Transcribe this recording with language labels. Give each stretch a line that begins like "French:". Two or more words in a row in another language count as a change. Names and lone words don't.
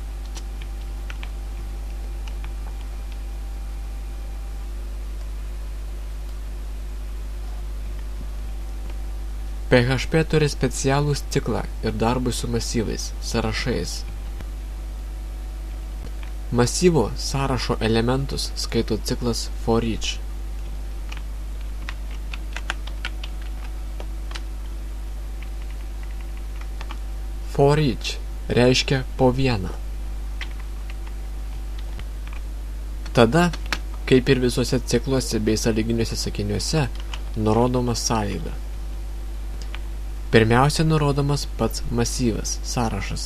Lithuanian: PHP turi specialų ciklą ir darbui su masyvais, sąrašais. Masyvo sąrašo elementus skaito ciklas
English: for each. For each
Lithuanian: reiškia po vieną. Tada, kaip ir visuose cikluose bei sąlyginiuose sakiniuose, nurodoma sąlyga. Pirmiausia nurodomas pats masyvas, sąrašas.